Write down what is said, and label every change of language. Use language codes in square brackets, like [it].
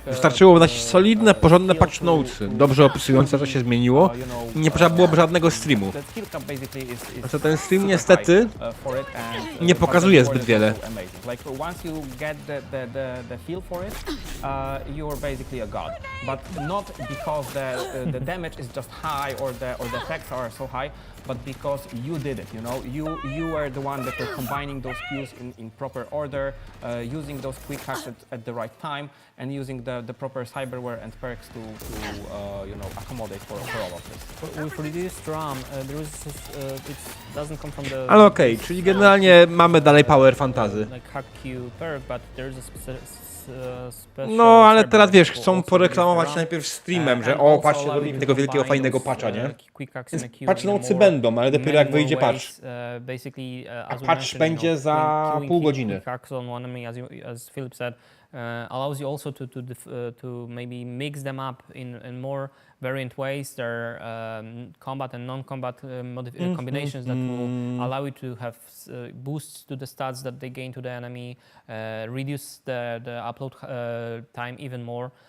[pl] Wystarczyło dać solidne, porządne patch notesy, dobrze opisujące co się zmieniło. Nie trzeba byłoby żadnego streamu. Znaczy ten stream niestety nie pokazuje zbyt wiele. [en] Like once you get the feel for it, you're basically a god. But not because the damage is just high or the effects are so high, but because you did it, you know, you were the one that were combining those queues in proper order, using those quick hacks at the right time, and using the proper cyberware and perks to accommodate for all of this. With reduced RAM, it doesn't come from the. [pl] Ale okej, czyli generalnie mamy dalej power fantasy. [en] Like hack queue perk, but there's a special. [pl] No, ale teraz wiesz, chcą poreklamować najpierw streamem, że o, patrzcie, robimy tego wielkiego, fajnego patcha, nie? Więc patch nocy będą, ale dopiero jak wyjdzie patch. A patch będzie za pół godziny. [en] As Philip said, allows you also to maybe mix them up in more variant ways. There are combat and non-combat combinations that will allow you to have boosts to the stats that they gain to the enemy, reduce the upload time even more.